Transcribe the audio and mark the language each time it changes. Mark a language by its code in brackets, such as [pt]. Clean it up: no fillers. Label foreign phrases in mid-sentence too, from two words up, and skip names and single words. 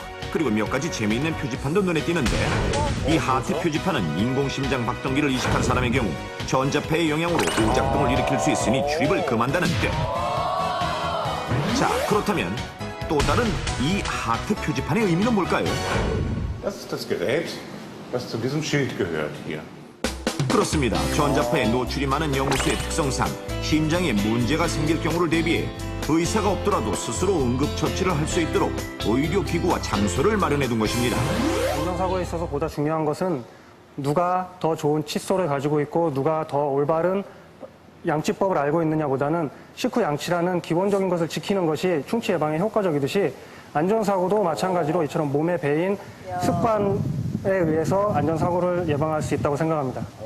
[ko] 그리고 몇 가지 재미있는 표지판도 눈에 띄는데 이 하트 표지판은 인공심장 박동기를 이식한 사람의 경우 전자파의 영향으로 오작동을 일으킬 수 있으니 출입을 금한다는 뜻. 자, 그렇다면 또 다른 이 하트 표지판의 의미는 뭘까요? [de] Das ist das Gerät, was zu diesem Schild gehört hier. [ko] 그렇습니다. 전자파에 노출이 많은 영우수의 특성상 심장에 문제가 생길 경우를 대비해 의사가 없더라도 스스로 응급처치를 할 수 있도록 의료기구와 장소를 마련해둔 것입니다. 안전사고에 있어서 보다 중요한 것은 누가 더 좋은 칫솔을 가지고 있고 누가 더 올바른 양치법을 알고 있느냐보다는 식후 양치라는 기본적인 것을 지키는 것이 충치 예방에 효과적이듯이 안전사고도 마찬가지로 이처럼 몸에 배인 습관에 의해서 안전사고를 예방할 수 있다고 생각합니다.